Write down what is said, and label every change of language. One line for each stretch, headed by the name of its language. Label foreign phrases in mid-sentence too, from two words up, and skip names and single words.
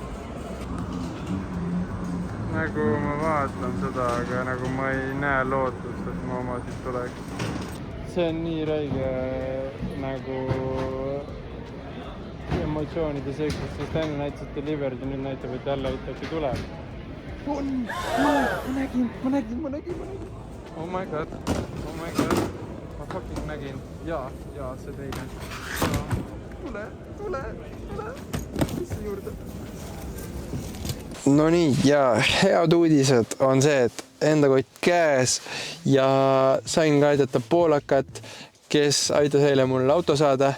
Estonian: Nagu ma vaatan seda, aga nagu ma ei näe lootust, et ma oma siit tuleks. See on nii räige nagu emotsioonide seikust, sest enne näitas, et delivered ja nüüd näitab, et jälle ikkagi tuleb. Ma nägin.
English: Oh my god.
Estonian: Ma fucking nägin. Jaa, see teine. Tule. Mis juurde? No nii, ja head uudised on see, et enda kott käes ja sain ka aidata poolakat, kes aitas eile mul auto saada.